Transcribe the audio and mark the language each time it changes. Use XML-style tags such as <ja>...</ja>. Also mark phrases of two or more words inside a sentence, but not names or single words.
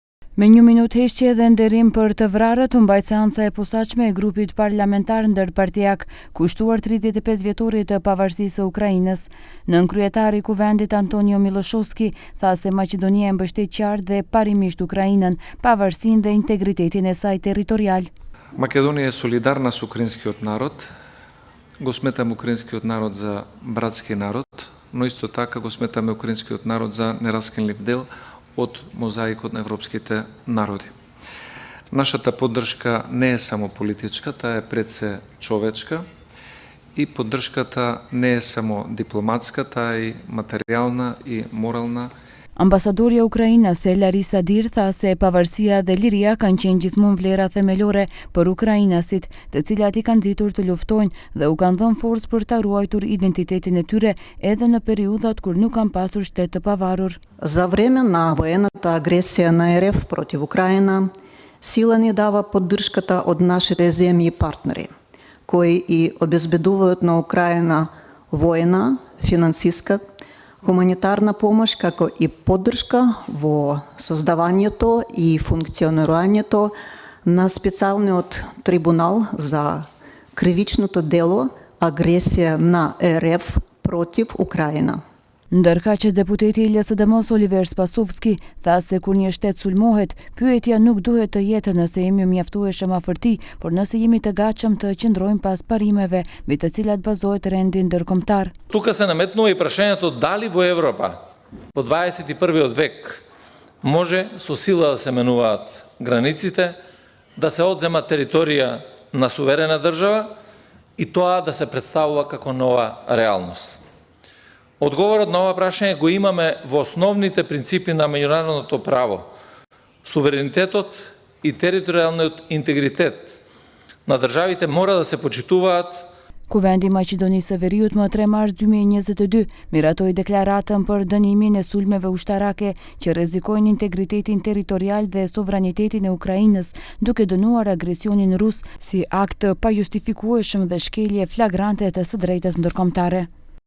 <sq>Me 1 minutë heqje dhe nderim për të vrarët, u mbajt seanca e posaçme e grupit parlamentar ndërpartijak, kushtuar 35 vjetorit të pavarësisë së Ukrainës. Nënkryetari i kuvendit Antonio Miloshovski tha se Maqedonia e mbështet qartë dhe parimisht Ukrainën, pavarësinë dhe integritetin e saj territorial.</sq> <mk>Македонија е солидарна со украинскиот народ. Го сметаме украинскиот народ за братски народ, но исто така го сметаме украинскиот народ за нераскинлив дел од мозаикот на европските народи. Нашата поддршка не е само политичка, таа е пред се човечка и поддршката не е само дипломатска, таа е и материјална и морална.</mk> <sq>Ambasadorja e Ukrainës Larisa Dir tha se pavarësia dhe liria kanë qenë gjithmonë vlera themelore për ukrainasit, të cilat i kanë nxitur të luftojnë dhe u kanë dhënë forcë për ta ruajtur identitetin e tyre edhe në periudhat kur nuk kanë pasur shtet të pavarur.</sq> <mk>За време на военната агресија на РФ против Украина, сила ни дава поддршката од нашите земји и партнери, кои и обезбедуваат на Украина војна, финансиска, хуманитарна помош, како и поддршка во создавањето и функционирањето на специјалниот трибунал за кривичното дело агресија на РФ против Украина.</mk> <sq>Ndërka që deputeti i LSDM-s Oliver Spasovski tha se kur një shtet sulmohet, pyetja nuk duhet të jetë nëse jemi mjaftueshëm afërti, por nëse jemi të gatshëm të qëndrojmë pas parimeve mbi të cilat bazohet rendi ndërkombëtar.</sq> <mk>Тука се наметнува и прашањето дали во Европа во 21 век може со сила да се менуваат границите, да се одзема територија на суверена држава и тоа да се представува како нова реалност. Одговорот на ова прашање го имаме во основните принципи на меѓународното право. Суверенитетот и територијалниот интегритет на државите мора да се почитуваат.</mk> <sq>Kuvendi i Maqedonisë së Veriut më 3 mars 2022 miratoi deklaratën për dënimin e sulmeve ushtarake që rrezikojnë integritetin territorial dhe sovranitetin e Ukrainës, duke dënuar agresionin rus si akt pa justifikueshëm dhe shkelje flagrante të së drejtës ndërkombëtare.</sq>